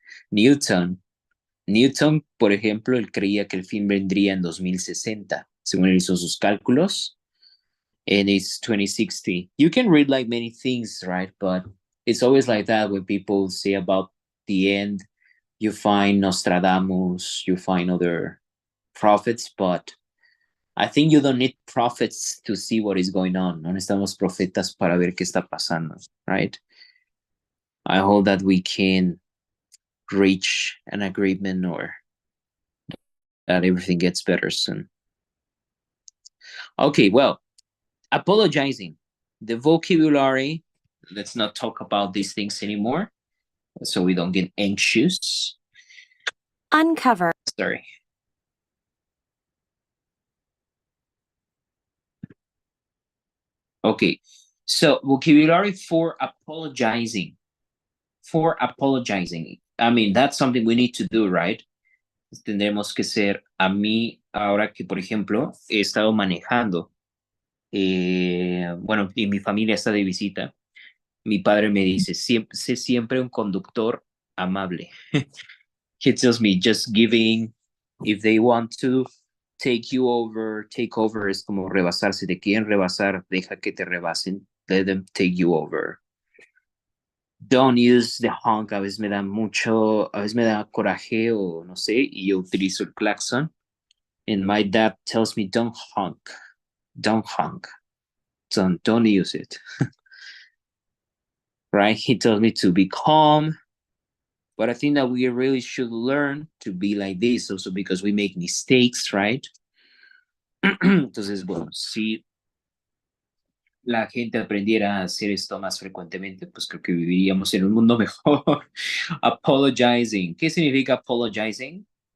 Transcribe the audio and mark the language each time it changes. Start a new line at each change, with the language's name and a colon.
Spanish: Newton, por ejemplo, él creía que el fin vendría en 2060, según él hizo sus cálculos,
English: and it's 2060. You can read like many things, right? But it's always like that when people say about the end. You find Nostradamus, you find other prophets, but I think you don't need prophets to see what is going on.
Spanish: No necesitamos profetas para ver qué está pasando,
English: right? I hope that we can reach an agreement or that everything gets better soon. Okay, well, apologizing. The vocabulary, let's not talk about these things anymore so we don't get anxious. Uncover. Sorry. Okay, so vocabulary for apologizing. For apologizing. I mean, that's something we need to do, right?
Spanish: Tendremos que ser, a mí, ahora que, por ejemplo, he estado manejando, bueno, y mi familia está de visita, mi padre me dice, sé siempre un conductor amable.
English: He tells me, just giving, if they want to take over
Spanish: es como rebasar. Si te quieren rebasar, deja que te rebasen.
English: Let them take you over. Don't use the honk.
Spanish: A veces me da coraje o no sé, y yo utilizo el claxon.
English: And my dad tells me, don't honk. Don't honk. Don't use it. Right? He tells me to be calm. But I think that we really should learn to be like this also because we make mistakes, right?
Spanish: Entonces, bueno, si la gente aprendiera a hacer esto más frecuentemente, pues creo que viviríamos en un mundo mejor. Apologizing. ¿Qué significa apologizing?